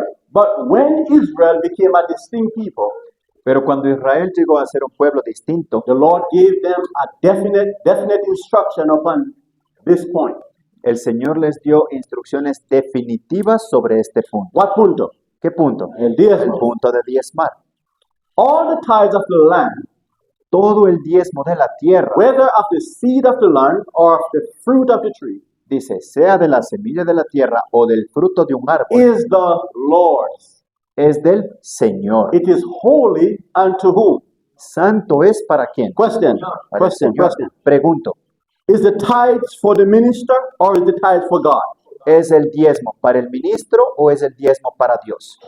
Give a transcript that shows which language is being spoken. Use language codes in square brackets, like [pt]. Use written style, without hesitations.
[en] but when Israel became a distinct people, [es] Pero cuando Israel llegó a ser un pueblo distinto, [en] the Lord gave them a definite instruction upon this point. [es] el Señor les dio instrucciones definitivas sobre este punto. [en] What punto? [es] ¿Qué punto? El El diezmo. punto de diezmar. [en] All the tithes of the land, [es] Todo el diezmo de la tierra, [en] whether of the seed of the land or of the fruit of the tree, [es] dice, sea de la semilla de la tierra o del fruto de un árbol, [en] is the Lord's. [es] es del Señor. [en] It is holy unto whom? [es] ¿Santo es para quién? [en] Question. [es] Para el Señor. Pregunto, [en] Is the tithes for the minister or is the tithes for God? [es] ¿es el diezmo para el ministro o es el diezmo para Dios?